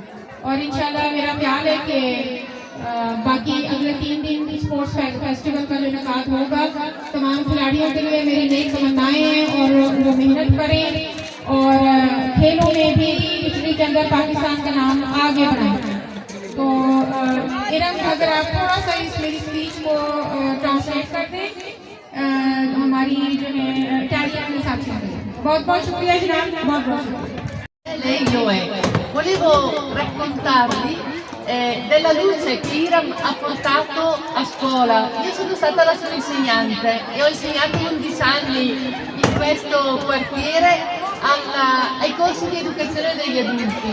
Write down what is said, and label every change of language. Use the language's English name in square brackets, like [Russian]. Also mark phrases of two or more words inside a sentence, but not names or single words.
[Urdu] اور انشاءاللہ میرا خیال ہے کہ باقی اگلے 3 دن [English] sports festival [Urdu] کا جو انعقاد ہوگا، تمام کھلاڑیوں کے لیے میری نیک تمنائیں ہیں اور وہ محنت کریں اور کھیلوں میں بھی اٹلی کے اندر پاکستان کا نام آگے بڑھائیں. تو ارم، اگر آپ تھوڑا سا اس میری سپیچ کو ٹرانسلیٹ کر دیں ہماری جو ہے اٹالین کے حساب سے. بہت بہت شکریہ جناب، بہت بہت شکریہ. [Italian] Volevo raccontarvi della luce che Iram ha portato a scuola. Io sono stata la sua insegnante e ho insegnato 11 anni in questo quartiere ai corsi di educazione degli adulti.